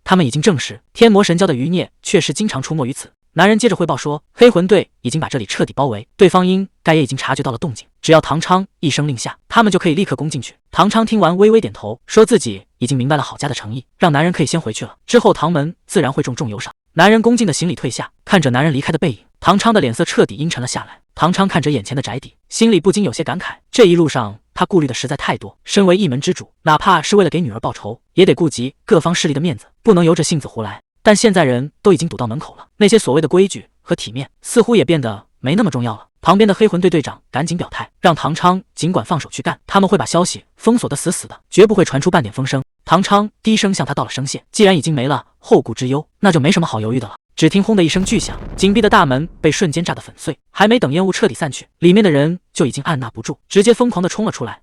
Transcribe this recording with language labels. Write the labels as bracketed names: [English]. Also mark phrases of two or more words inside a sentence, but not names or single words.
[Chinese] 他們已經證實，天魔神教的餘孽確實經常出沒於此。男人接着匯報說，黑魂隊已經把這裡徹底包圍，對方應該也已經察覺到了動靜，只要唐昌一聲令下，他們就可以立刻攻進去。唐昌聽完微微點頭，說自己已經明白了郝家的誠意，讓男人可以先回去了，之後唐門自然會重重有賞。男人恭敬的行禮退下，看着男人離開的背影，唐昌的臉色徹底陰沉了下來。唐昌看着眼前的宅邸，心裡不禁有些感慨，這一路上他顧慮的實在太多，身為一門之主，哪怕是為了給女兒報仇，也得顧及各方勢力的面子，不能由着性子胡來。但現在人都已經堵到門口了，那些所謂的規矩和體面似乎也變得沒那麼重要了。旁邊的黑魂队隊長趕緊表態，讓唐昌儘管放手去幹，他們會把消息封鎖得死死的，絕不會傳出半點風聲。唐昌低聲向他道了聲謝，既然已經沒了後顧之憂，那就沒什麼好猶豫的了。只聽轟的一聲巨響，緊閉的大門被瞬間炸得粉碎，還沒等煙霧徹底散去，裡面的人就已經按捺不住，直接瘋狂地衝了出來。